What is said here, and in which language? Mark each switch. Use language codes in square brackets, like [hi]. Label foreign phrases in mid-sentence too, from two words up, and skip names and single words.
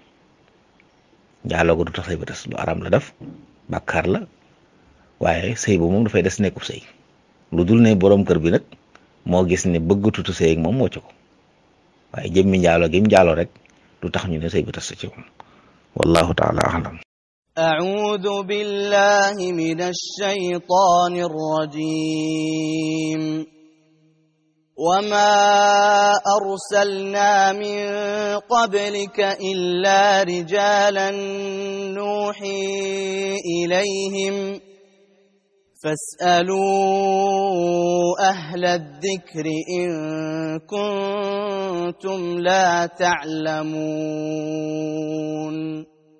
[wo] njaaloo ko du tax sëy ba tas, lu aram la def, bàkkaar la, waaye sëy ba moom dafay des nekkub sëy. lu dul ne borom kër bi nag moo gis ne bëggatutu sëy ak moom wocc ko, waaye jëmmi njaaloo gi mu njaaloo rek du tax ñu ne sëy ba tas ci moom. [ar] والله تعالى أعلم. أعوذ بالله من الشيطان الرجيم وما أرسلنا من قبلك إلا رجالا نوحي إليهم فاسألوا أهل الذكر إن كنتم لا تعلمون